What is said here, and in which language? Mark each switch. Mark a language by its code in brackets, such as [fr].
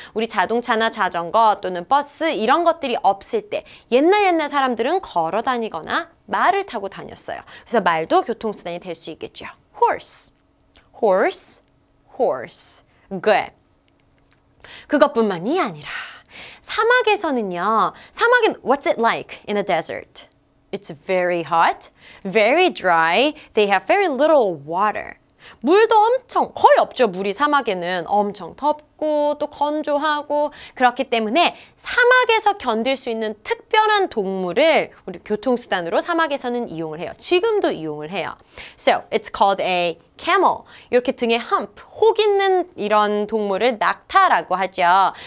[ko] 우리 자동차나 자전거 또는 버스 이런 것들이 없을 때 옛날 사람들은 걸어 다니거나 말을 타고 다녔어요. 그래서 말도 교통수단이 될 수 있겠죠. [en] horse, horse, horse. Good. [ko] 그것뿐만이 아니라 사막에서는요. 사막은 [en] what's it like in a desert? It's very hot, very dry. They have very little water. [ko] 물도 엄청 거의 없죠. 물이 사막에는 엄청 덥고 또 건조하고 그렇기 때문에 사막에서 견딜 수 있는 특별한 동물을 우리 교통수단으로 사막에서는 이용을 해요. 지금도 이용을 해요. [en] So, it's called a camel. [ko] 이렇게 등에 hump, 혹 있는 이런 동물을 낙타라고 하죠.